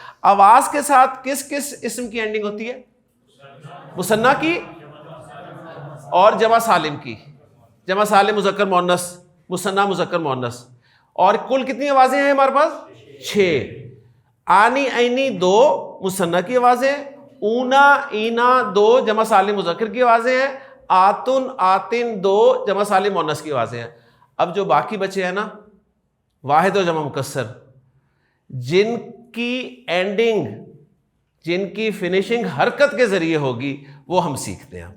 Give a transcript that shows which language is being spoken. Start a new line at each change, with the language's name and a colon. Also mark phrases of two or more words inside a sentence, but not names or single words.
Urdu: آواز کے ساتھ کس کس اسم کی اینڈنگ ہوتی ہے؟ مثنیٰ کی اور جمع سالم کی. جمع سالم مذکر مؤنث، مثنیٰ مذکر مؤنث. اور کل کتنی آوازیں ہیں ہمارے پاس؟ 6. آنی عینی 2 مثنیٰ کی آوازیں، اونا اینا 2 جمع سالم مذکر کی آوازیں ہیں، آتن آتن 2 جمع سالم مؤنث کی آوازیں ہیں. اب جو باقی بچے ہیں نا، واحد و جمع مکسر، جن کی اینڈنگ، جن کی فنیشنگ حرکت کے ذریعے ہوگی، وہ ہم سیکھتے ہیں.